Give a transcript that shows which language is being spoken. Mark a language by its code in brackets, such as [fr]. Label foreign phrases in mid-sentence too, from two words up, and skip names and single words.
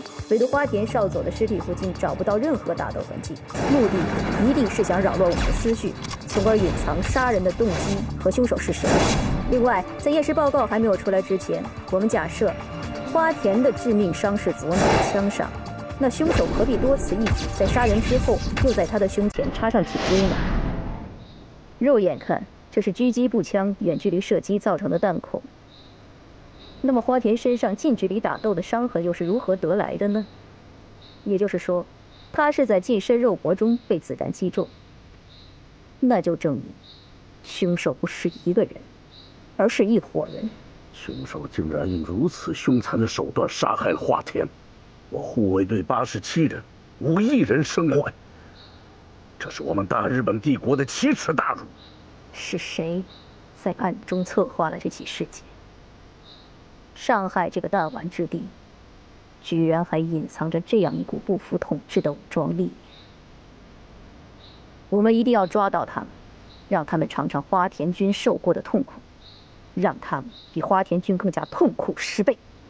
[zh] 唯獨花田少佐的屍體附近找不到任何打鬥痕跡，目的一定是想擾亂我們的思緒，從而隱藏殺人的動機和兇手是誰。另外，在驗屍報告還沒有出來之前，我們假設花田的致命傷是左腦槍傷， 那兇手何必多此一舉，在殺人之後又在他的胸前插上鐵珠呢？肉眼看，這是狙擊步槍遠距離射擊造成的彈孔。那麼花田身上近距離打鬥的傷痕又是如何得來的呢？也就是說，他是在近身肉搏中被子弹击中。那就證明，兇手不是一個人，而是一夥人。兇手竟然用如此兇殘的手段殺害了花田，我護衛隊87人，无一人生还。這是我們大日本帝國的奇恥大辱。是誰在暗中策劃了這起事件？上海這個彈丸之地，居然還隱藏着這樣一股不服統治的武裝力量。我們一定要抓到他們，讓他們嘗嘗花田君受過的痛苦，讓他們比花田君更加痛苦10倍。